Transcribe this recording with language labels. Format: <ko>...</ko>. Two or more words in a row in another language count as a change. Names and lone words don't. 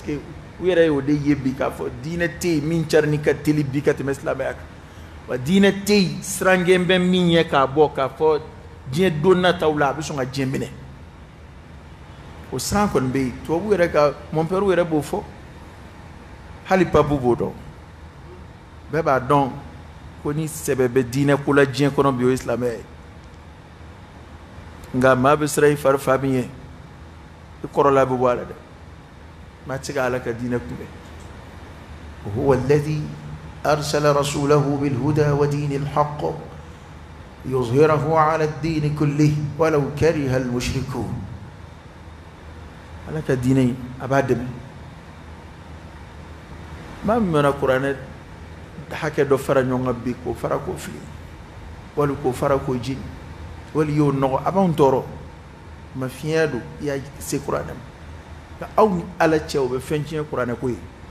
<bm>que u yɛrɛ y'o de ye bi k'a fɔ diinɛ tɛ yen min carini ka teli bi ka tɛmɛ silamɛya kan wa diinɛ tɛ yen sirangen bɛ min ye k'a bɔ k'a fɔ diɲɛ don nataw la a bɛ sɔn ka diɲɛ minɛ o siran kɔni bɛ yen tubabuw yɛrɛ ka mɔnpɛriw yɛrɛ b'o fɔ hali papu b'o dɔn bɛɛ b'a dɔn ko ni sɛbɛ bɛ diinɛ ko la diɲɛ kɔnɔ bi o ye silamɛya ye nka maa bɛ siran i fari fa min ye i kɔrɔla bɛ bɔ a la dɛ maa tɛ se ka ala ka diinɛ kunbɛn</bm> <ar>هو الذي أرسل رسوله بالهدى ودين الحق يظهره على الدين كله ولو كره المشركون</ar> <bm>ala ka diinɛ a b'a dɛmɛ maa min mana kuranɛ hakɛ dɔ fara ɲɔgɔn kan bi k'o fara k'o fili wali k'o fara k'o jeni wali y'o nɔgɔ a b'anw tɔɔrɔ ma fiɲɛ don i y'a se kuranɛ ma aw ni ala cɛ o bɛ fɛn tiɲɛ kuranɛ ko ye</bm>